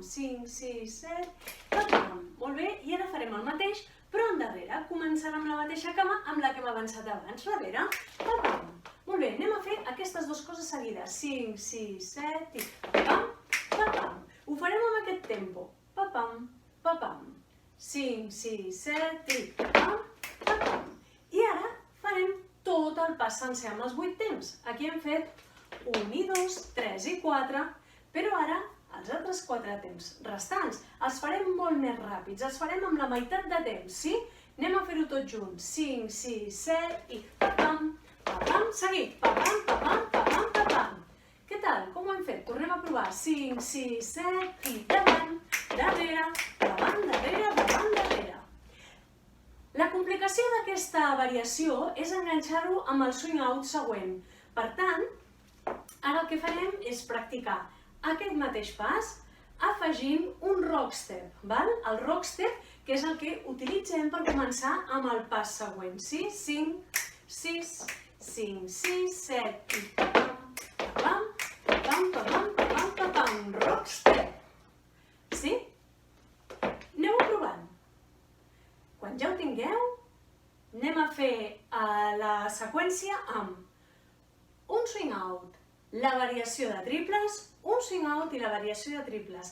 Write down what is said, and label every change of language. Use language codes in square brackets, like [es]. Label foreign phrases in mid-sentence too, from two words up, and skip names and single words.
[ca] 5, 6, 7, papam. Molt bé, i ara farem el mateix, però endarrere. Començarem amb la mateixa cama amb la que hem avançat abans. Darrere, papam. Molt bé, anem a fer aquestes dues coses seguides. 5, 6, 7 i papam, papam. Ho farem amb aquest tempo. Papam, papam. 5, 6, 7 i papam, papam. I ara farem tot el pas sencer amb els 8 temps. Aquí hem fet 1 i 2, 3 i 4, però ara els altres 4 temps restants els farem molt més ràpids, els farem amb la meitat de temps, sí? Anem a fer-ho tot junts. 5, 6, 7 i papam, papam, seguit. Papam, papam, papam, papam. Què tal? Com ho hem fet? Tornem a provar. 5, 6, 7 i davant, darrere, davant, darrere, davant, darrere. La complicació d'aquesta variació és enganxar-ho amb el [en] swing out [ca] següent. Per tant, ara el que farem és practicar aquest mateix pas afegint un [en] rock step. [ca] El [en] rock step, [ca] que és el que utilitzem per començar amb el pas següent. 5, 6, 5, 6, 7 i papam, papam, papam, papam, papam, papam, [en] rock step. [ca] Sí? Aneu-ho provant. Quan ja ho tingueu, anem a fer la seqüència amb un [en] swing out, [ca] la variació de triples, un [en] swing out [ca] i la variació de triples.